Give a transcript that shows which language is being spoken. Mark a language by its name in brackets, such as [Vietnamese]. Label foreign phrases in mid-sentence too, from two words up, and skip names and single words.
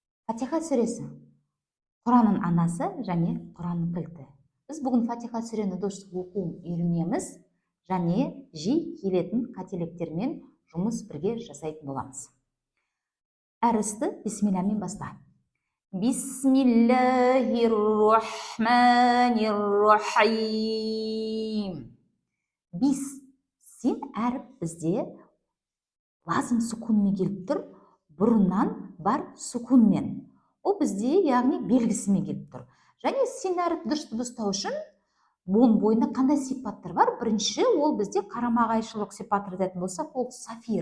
[Kazakh] Фатиха сүресі Құранның анасы және Құранның кілті. Біз бүгін Фатиха сүрені дұрыс оқу үйренеміз және жиі келетін қателіктермен жұмыс бірге жасайтын боламыз. Әрісті бисмиллямен баста. [Arabic] بسم الله الرحمن الرحيم. [Kazakh] Бис син әріп бізде лазым сүкунмен келіп тұр, бұрыннан бар сүкунмен. Ол бізде яғни белгісімен келіп тұр. Және син әріп дұрыс дыбыстау үшін бұның бойында қандай сипаттар бар? Бірінші, ол бізде қарама-қайшылық сипаттар айтатын болсақ, ол сафир.